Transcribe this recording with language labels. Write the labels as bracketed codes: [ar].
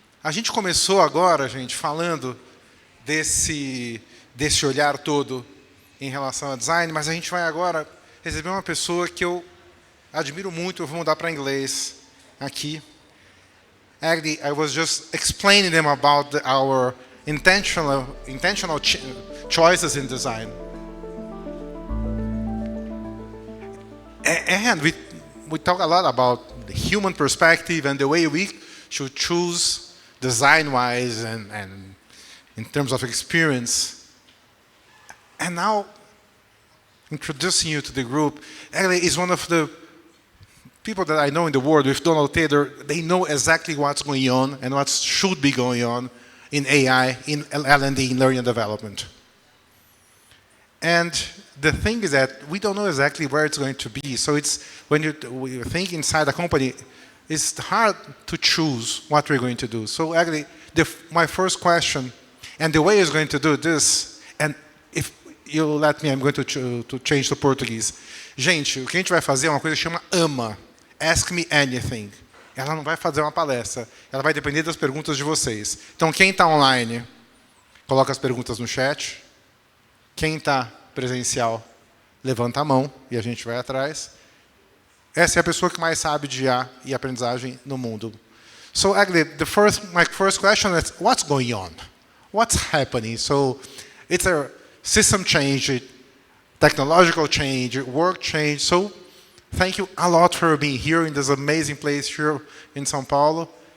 [pt] A gente começou agora, gente, falando desse olhar todo em relação a design, mas a gente vai agora receber uma pessoa que eu admiro muito, eu vou mudar para inglês aqui. [en] Actually, I was just explaining them about our intentional choices in design. And we talk a lot about the human perspective and the way we should choose design-wise and in terms of experience. And now, introducing you to the group, Egle is one of the people that I know in the world with Donald Taylor. They know exactly what's going on and what should be going on in AI, in L&D, in learning and development. And the thing is that we don't know exactly where it's going to be. So it's when you think inside a company, it's hard to choose what we're going to do. So actually, my first question, and the way is going to do this, and if you let me, I'm going to change to Portuguese. [pt] Gente, o que a gente vai fazer é uma coisa que chama AMA. [en] Ask me anything. [pt] Ela não vai fazer uma palestra. Ela vai depender das perguntas de vocês. Então, quem está online, coloca as perguntas no chat. Quem está presencial, levanta a mão e a gente vai atrás. Essa é a pessoa que mais sabe de IA e aprendizagem no mundo. [en] So, actually, my first question is, what's going on? What's happening? So, it's a system change, technological change, work change. So, thank you a lot for being here in this amazing place here in São Paulo.